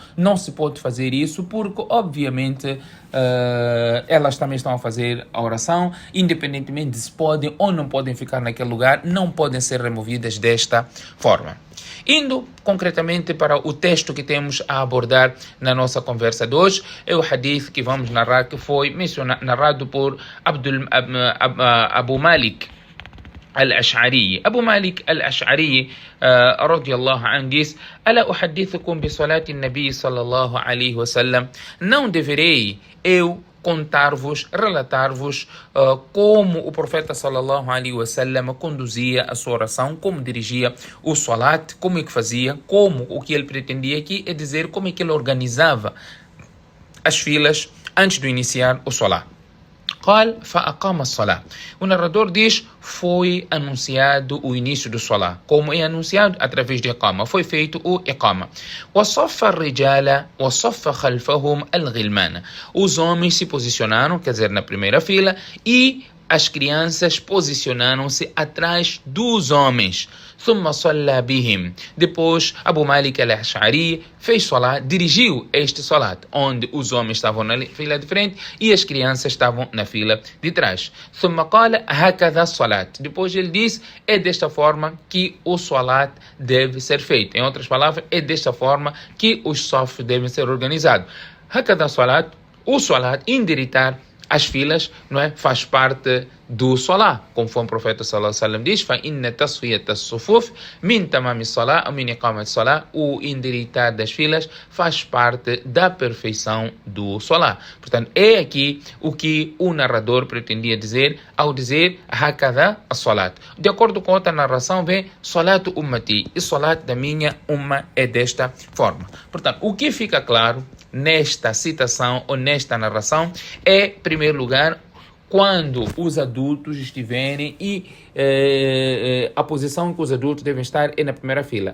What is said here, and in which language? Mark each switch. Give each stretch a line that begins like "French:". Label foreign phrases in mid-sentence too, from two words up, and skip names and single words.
Portuguese: Não se pode fazer isso porque, obviamente, elas também estão a fazer a oração, independentemente de se podem ou não podem ficar naquele lugar, não podem ser removidas desta forma. Indo concretamente para o texto que temos a abordar na nossa conversa de hoje, é o hadith que vamos narrar, que foi narrado por Abu Malik الأشعري.
Arabic: أبو مالك الأشعري رضي الله عنه diz: ألا أحدثكم بصلاة النبي صلى الله عليه وسلم.
Portuguese: Não deverei eu contar-vos, relatar-vos como o profeta
Arabic: صلى الله عليه وسلم
Portuguese: conduzia a sua oração, como dirigia o salat, como é que fazia, como o que ele pretendia aqui é dizer como é que ele organizava as filas antes de iniciar o salat.
Arabic: قال فأقام الصلاة.
Portuguese: O narrador diz, foi anunciado o início do Salah. Como é anunciado? Através de Iqama. Foi feito o Iqama.
Arabic: وصف الرجال وصف خلفهم الغلمان.
Portuguese: Os homens se posicionaram, quer dizer, na primeira fila, e as crianças posicionaram-se atrás dos homens.
Arabic: ثم صلى بهم.
Portuguese: Depois, Abu Malik al-Ash'ari fez salat, dirigiu este salat, onde os homens estavam na fila de frente e as crianças estavam na fila de trás.
Arabic: ثم قال هكذا الصلاة.
Portuguese: Depois ele diz, é desta forma que o salat deve ser feito. Em outras palavras, é desta forma que os safos devem ser organizados.
Arabic: هكذا الصلاة.
Portuguese: O salat, endireitar as filas, não é? Faz parte do Salah, conforme o profeta
Arabic: صلى الله عليه وسلم
Portuguese: diz,
Arabic: فَإِنَّ تَصْفِيَةَ الصُّفُوفِ مِنْ تَمَامِ الصَّلَاةِ أو مِنْ إِقَامَةِ الصَّلَاةِ.
Portuguese: O endireitar das filas faz parte da perfeição do Salah. Portanto, é aqui o que o narrador pretendia dizer ao dizer
Arabic: هَكَذَا الصَّلَاةِ.
Portuguese: De acordo com outra narração, vem
Arabic: صَلَاةُ أُمَّتِي.
Portuguese: E Salat da minha umma é desta forma. Portanto, o que fica claro nesta citação ou nesta narração é, em primeiro lugar, quando os adultos estiverem e a posição que os adultos devem estar é na primeira fila.